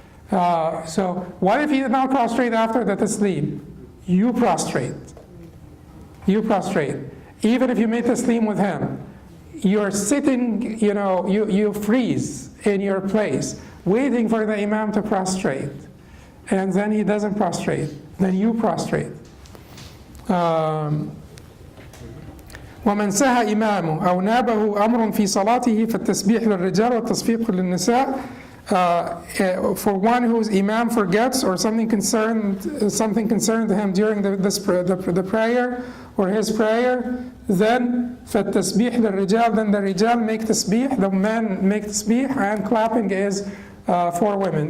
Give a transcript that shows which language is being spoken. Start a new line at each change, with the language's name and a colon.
English: So what if he did not prostrate after the taslim? You prostrate. You prostrate. Even if you made taslim with him, you're sitting, you freeze in your place, waiting for the imam to prostrate. And then he doesn't prostrate. Then you prostrate.
Arabic: ومن سهى إمامه أو نابه أمر في صلاته فالتسبيح للرجال والتصفيق للنساء.
English: For one whose imam forgets or something concerned him during the prayer or his prayer, then
Arabic: فالتسبيح للرجال,
English: then the rijal make tasbih, the men make tasbih, and clapping is for women.